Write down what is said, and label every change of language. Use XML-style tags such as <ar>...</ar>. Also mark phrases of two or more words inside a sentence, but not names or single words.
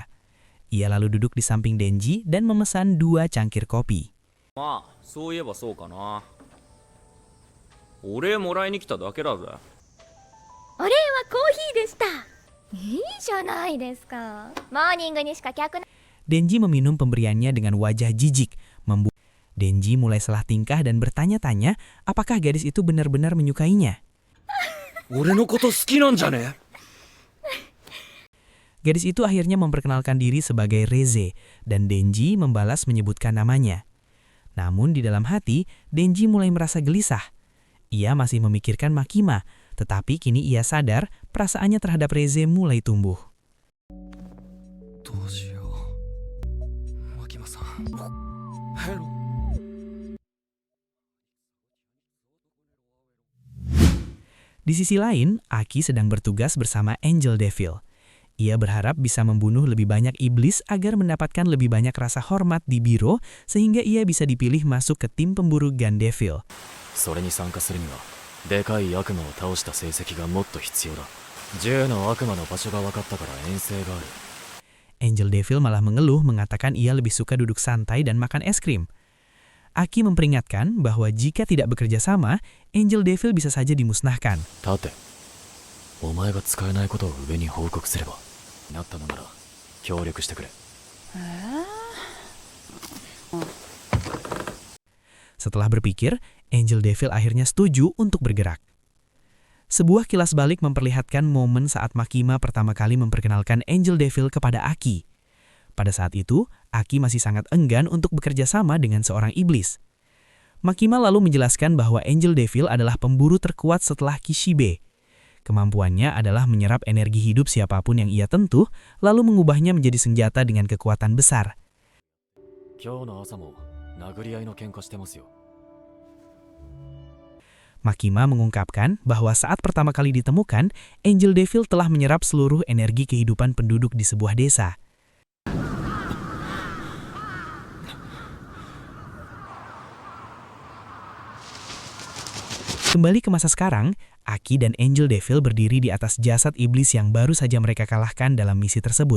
<id>Ia lalu duduk di samping Denji dan memesan 2 cangkir kopi.</id> <ja>まあそういえばそうかな。お礼もらいに来ただけだぜ。お礼はコーヒーでした。いいじゃないですか。モーニングにしか客な。</ja> <id>Denji meminum pemberiannya dengan wajah jijik, membuat Denji mulai salah tingkah dan bertanya-tanya apakah gadis itu benar-benar menyukainya.</id> <ja>俺のこと好きなんじゃね？</ja> <id>Gadis itu akhirnya memperkenalkan diri sebagai Reze, dan Denji membalas menyebutkan namanya. Namun di dalam hati, Denji mulai merasa gelisah. Ia masih memikirkan Makima, tetapi kini ia sadar perasaannya terhadap Reze mulai tumbuh.</id> <ja>どうしよう。牧間さん。ヘロ。</ja> <id>Di sisi lain, Aki sedang bertugas bersama Angel Devil. Ia berharap bisa membunuh lebih banyak iblis agar mendapatkan lebih banyak rasa hormat di biro sehingga ia bisa dipilih masuk ke tim pemburu Gun Devil.</id> <ja>それに参加するにはでかい悪魔を倒した成績がもっと必要だ。10の悪魔の場所が分かったから遠征がある。</ja> <id>Angel Devil malah mengeluh mengatakan ia lebih suka duduk santai dan makan es krim. Aki memperingatkan bahwa jika tidak bekerja sama, Angel Devil bisa saja dimusnahkan.</id> <ja>立て。お前が使えないことを上に報告すれば。なったのなら協力してくれ。</ja> <id>Setelah berpikir, Angel Devil akhirnya setuju untuk bergerak. Sebuah kilas balik memperlihatkan momen saat Makima pertama kali memperkenalkan Angel Devil kepada Aki. Pada saat itu, Aki masih sangat enggan untuk bekerja sama dengan seorang iblis. Makima lalu menjelaskan bahwa Angel Devil adalah pemburu terkuat setelah Kishibe. Kemampuannya adalah menyerap energi hidup siapapun yang ia tentu, lalu mengubahnya menjadi senjata dengan kekuatan besar.</id> <ja>今日の朝も殴り合いの喧嘩してますよ。</ja> <id>Makima mengungkapkan bahwa saat pertama kali ditemukan, Angel Devil telah menyerap seluruh energi kehidupan penduduk di sebuah desa. Kembali ke masa sekarang, Aki dan Angel Devil berdiri di atas jasad iblis yang baru saja mereka kalahkan dalam misi tersebut.</id>